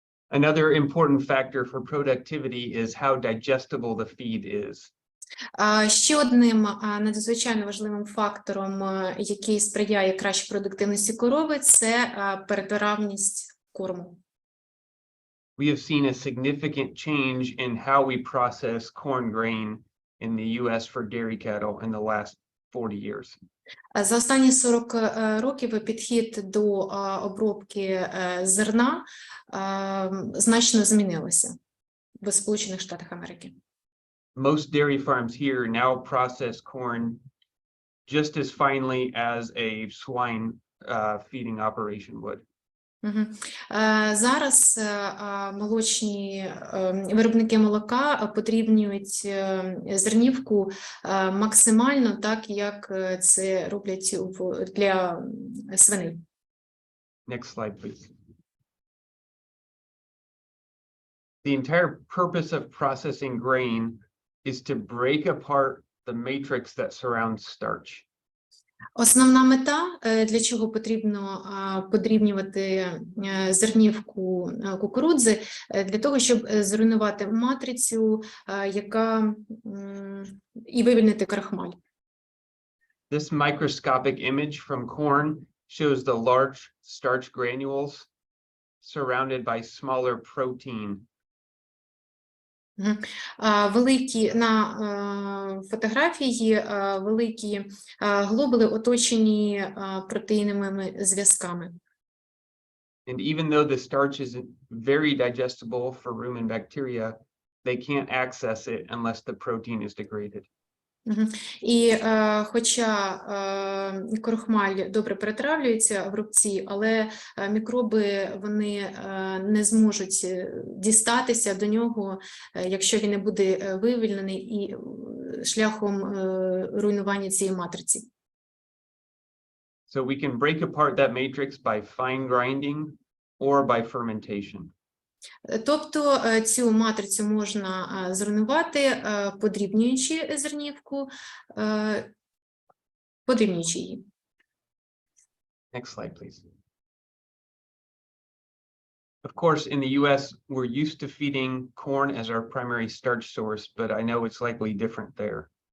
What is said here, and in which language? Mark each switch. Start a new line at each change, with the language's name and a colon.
English: Another important factor for productivity is how digestible the feed is.
Ukrainian: Ще одним надзвичайно важливим фактором, який сприяє кращій продуктивності корови, це перетравність корму.
English: We have seen a significant change in how we process corn grain in the US for dairy cattle in the last 40 years.
Ukrainian: За останні 40 років підхід до обробки зерна значно змінилося в Сполучених Штатах Америки.
English: Most dairy farms here now process corn just as finely as a swine feeding operation would.
Ukrainian: Зараз молочні виробники молока подрібнюють зернівку максимально так, як це роблять для свиней.
English: Next slide, please. The entire purpose of processing grain is to break apart the matrix that surrounds starch.
Ukrainian: Основна мета, для чого потрібно подрібнювати зернівку кукурудзи, для того, щоб зруйнувати матрицю, яка і вивільнити крахмаль.
English: This microscopic image from corn shows the large starch granules surrounded by smaller protein.
Ukrainian: Великі на фотографії великі глобули оточені протеїновими зв'язками.
English: And even though the starch is very digestible for rumen bacteria, they can't access it unless the protein is degraded.
Ukrainian: І хоча крохмаль добре перетравлюється в рубці, але мікроби вони не зможуть дістатися до нього, якщо він не буде вивільнений і шляхом руйнування цієї матриці.
English: So we can break apart that matrix by fine grinding or by fermentation.
Ukrainian: Тобто цю матрицю можна зруйнувати, подрібнюючи зернівку, подрібнюючи її.
English: Next slide, please. Of course, in the US, we're used to feeding corn as our primary starch source, but I know it's likely different there.